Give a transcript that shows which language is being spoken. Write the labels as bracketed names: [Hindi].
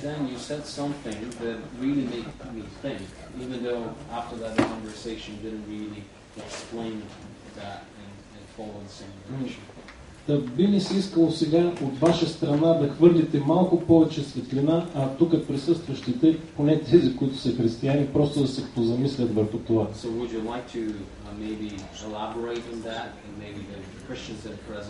[English] Back then you said something that really made me think, even though after that conversation didn't really explain that and follow the same direction. [Bulgarian] Да би ми се искало сега от ваша страна да хвърлите малко повече светлина, а тук присъстващите, поне тези, които са християни, просто да се позамислят върху това. [English] So would you like to maybe elaborate on that and maybe the Christians that are present?